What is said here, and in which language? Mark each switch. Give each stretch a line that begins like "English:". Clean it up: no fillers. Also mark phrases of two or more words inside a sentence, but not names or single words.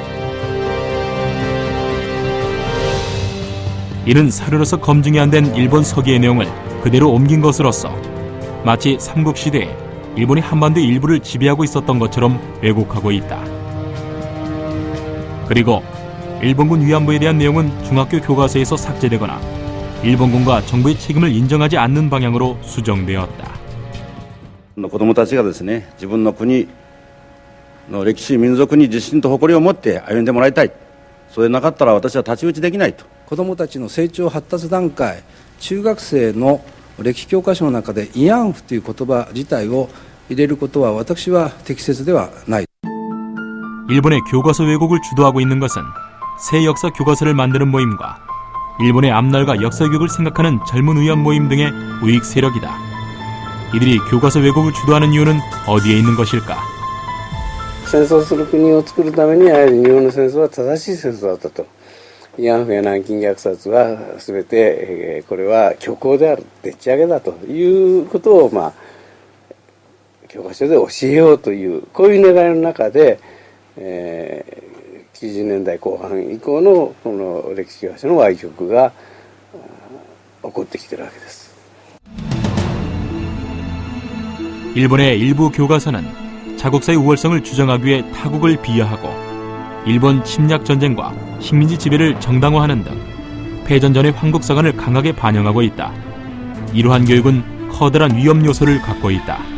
Korean: 이는 사료로서 검증이 안 된 일본 서기의 내용을 그대로 옮긴 것으로서 마치 삼국시대에 일본이 한반도의 일부를 지배하고 있었던 것처럼 왜곡하고 있다. 그리고 일본군 위안부에 대한 내용은 중학교 교과서에서 삭제되거나 일본군과 정부의 책임을 인정하지 않는 방향으로 수정되었다.
Japanese: 子供たちがですね、自分の国の歴史民族に自信と誇りを持って歩んでもらいたい。それなかったら私は太刀打ちできないと。子どもたちの成長発達段階、中学生の歴史教科書の中で慰安婦という言葉自体を入れることは私は適切ではない。
Korean: 일본의 교과서 왜곡을 주도하고 있는 것은 새 역사 교과서를 만드는 모임과 일본의 앞날과 역사 교육을 생각하는 젊은 의원 모임 등의 우익 세력이다. 이들이 교과서 왜곡을 주도하는 이유는 어디에 있는 것일까?
Japanese: 戦争する国を作るためにやはり日本の戦争は正しい戦争だったと。慰安婦や南京虐殺は全てこれは虚構である、でっち上げだということを教科書で教えようというこういう願いの中で、90年代後半以降のこの歴史教科書の歪曲が起こってきているわけです。
Korean: 일본의 일부 교과서는 자국사의 우월성을 주장하기 위해 타국을 비하하고 일본 침략 전쟁과 식민지 지배를 정당화하는 등 패전 전의 황국사관을 강하게 반영하고 있다. 이러한 교육은 커다란 위험 요소를 갖고 있다.